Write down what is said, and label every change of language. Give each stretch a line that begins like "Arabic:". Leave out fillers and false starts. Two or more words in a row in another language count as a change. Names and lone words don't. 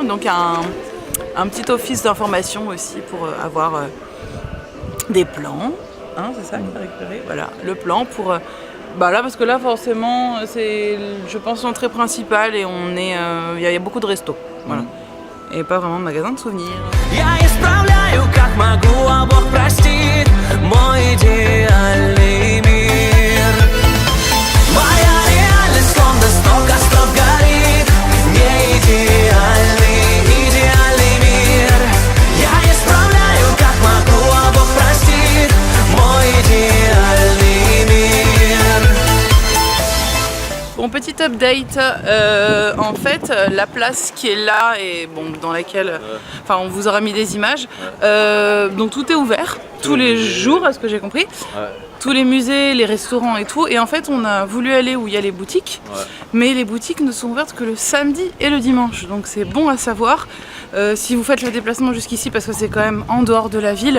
French: Donc, un petit office d'information aussi pour avoir des plans. Hein, c'est ça qu'il faut récupérer. Voilà, le plan pour... là, parce que là, forcément, c'est, je pense, l'entrée principale et on est... Il y a beaucoup de restos. Voilà. Et pas vraiment de magasin de souvenirs.
Russian: Я исправляю, как могу, а Бог простит, мой идеальный мир. Моя реальность словно 100 костров горит, не идеальный, идеальный мир. Я исправляю, как могу, а Бог простит, мой идеальный мир.
French: Bon, petit update, en fait la place qui est là et bon, dans laquelle on vous aura mis des images, donc tout est ouvert tous les jours à ce que j'ai compris, tous les musées, les restaurants et tout, et en fait on a voulu aller où il y a les boutiques, mais les boutiques ne sont ouvertes que le samedi et le dimanche, donc c'est bon à savoir si vous faites le déplacement jusqu'ici parce que c'est quand même en dehors de la ville.